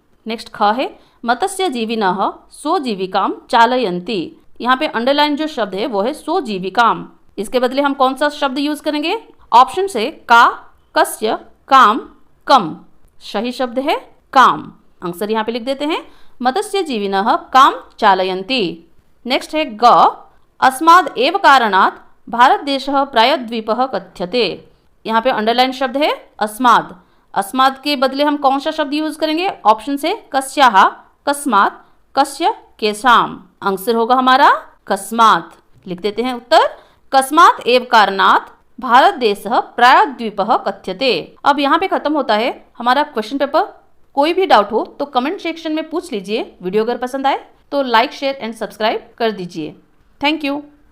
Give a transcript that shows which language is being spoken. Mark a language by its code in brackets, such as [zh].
[hi] Next ख है [sa] मत्स्य जीविनः स्वजीविकां चालयन्ति। [hi] यहाँ पे अंडरलाइन जो शब्द है वो है स्वजीविकाम, इसके बदले हम कौन सा शब्द यूज करेंगे? ऑप्शन से का, कस्य, काम, कम। सही शब्द है काम। आंसर यहाँ पे लिख देते हैं [sa] मत्स्य जीविनः काम चालयन्ति। [hi] नेक्स्ट है ग, [sa] अस्माद् एव कारणात् भारत देशः प्रायद्वीपः कथ्यते। [hi] यहाँ पे अंडरलाइन शब्द है अस्माद्। अस्माद् के बदले हम कौन सा शब्द यूज करेंगे? ऑप्शन से कस्याः, कस्मात्, कस्य, केशाम। आंसर होगा हमारा कस्मात्। लिख देते हैं उत्तर [sa] कस्मात् एव कारणात् भारत देशः प्रायद्वीपः कथ्यते। [hi] अब यहाँ पे खत्म होता है हमारा क्वेश्चन पेपर। कोई भी डाउट हो तो कमेंट सेक्शन में पूछ लीजिए। वीडियो अगर पसंद आए तो लाइक, शेयर एंड सब्सक्राइब कर दीजिए। Thank you.